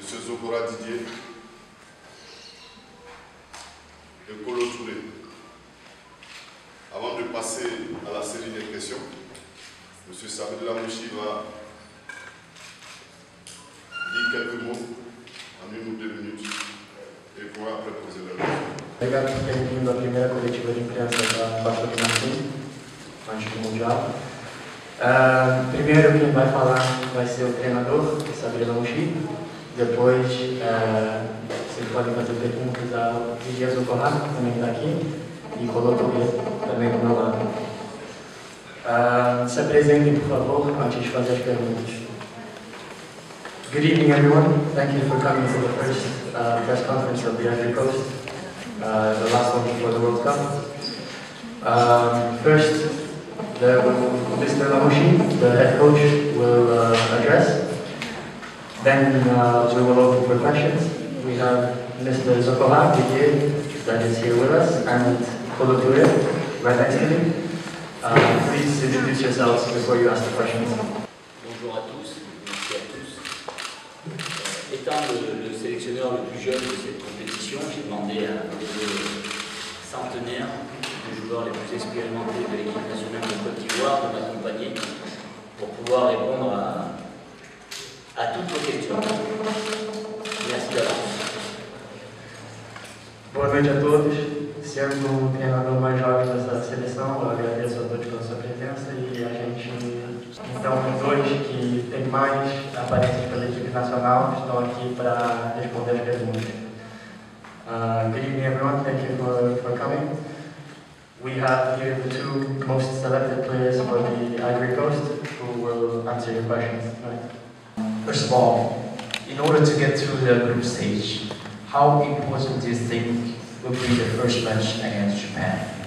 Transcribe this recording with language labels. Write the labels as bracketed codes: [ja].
[fr] Zokora Didier et Kolo Touré. Avant de passer à la série des questions, M. Sabri Lamouchi va dire quelques mots en 1 ou 2 minutes et pourra après poser la question. [pt] Obrigado por terem vindo à primeira coletiva de imprensa da quarta eliminação, antes do Mundial. Primeiro quem vai falar vai ser o treinador, Sabri Lamouchi. Depois vocês podem fazer perguntas ao Didier Zokora, que também está aqui, e Kolo Touré, também do meu lado. Se apresentem, por favor, antes de fazer as perguntas. [en] Good evening, everyone. Thank you for coming to the first press conference of the Ivory Coast, the last one before the World Cup. First, Mr. Lamouchi, the head coach, will address. Then we will open for questions. We have Mr. Zokora Didier, that is here with us, and Kolo Touré, right next to me. Please introduce yourselves before you ask the questions. [fr] Bonjour à tous, merci à tous. Étant le sélectionneur le plus jeune de cette compétition, j'ai demandé à les centenaires de joueurs les plus expérimentés de l'équipe nationale de Côte d'Ivoire de m'accompagner pour pouvoir répondre à toutes vos questions. Merci d'avance. [pt] Boa noite a todos. Sendo o treinador mais jovem dessa seleção, eu agradeço a todos pela sua presença e a gente, então, os dois que têm mais aparências pela equipe nacional estão aqui para responder as perguntas. [en] Good evening, everyone. Thank you for coming. We have here the two most selected players for the Ivory Coast who will answer your questions. First of all, in order to get through the group stage, how important do you think will be the first match against Japan?